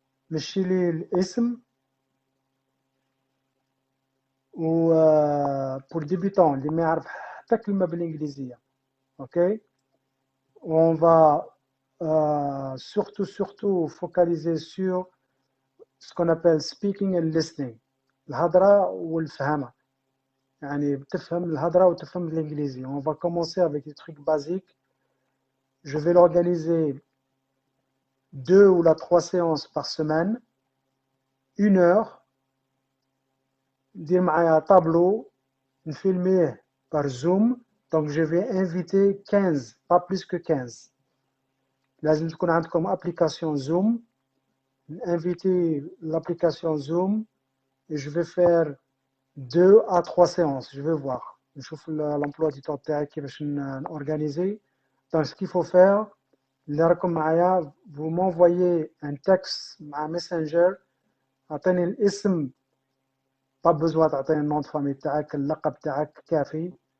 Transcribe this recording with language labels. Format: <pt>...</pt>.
<ar>مشي لي الاسم و</ar> <fr>pour débutants</fr> <ar>اللي ما يعرف حتى كلمة بالإنجليزية. OK.</ar> <fr>On va surtout focaliser sur ce qu'on appelle</fr> <en>speaking and listening.</en> <ar>الهضرة والفهمة. يعني بتفهم الهضرة وتفهم الإنجليزي.</ar> <fr>On va commencer avec des trucs basiques. Je vais l'organiser 2 ou 3 séances par semaine. 1 heure.</fr> <ar>ندير معايا tableau نفيلميه</ar> <fr>par Zoom. Donc je vais inviter 15, pas plus que 15.</fr> <ar>لازم تكون عندكم application Zoom.</ar> <fr>Inviter l'application Zoom et je vais faire 2 à 3 séances. Je vais voir.</fr> <ar>نشوف l'emploi du temps تاعي كيفاش نorganiser.</ar> <fr>Donc ce qu'il faut faire,</fr> <ar>اللي راكم معايا,</ar> <fr>vous m'envoyez un texte مع Messenger.</fr> <ar>اعطيني الاسم.</ar> <fr>pas besoin</fr> <ar>تعطيني النون de famille تاعك, اللقب تاعك كافي.</ar>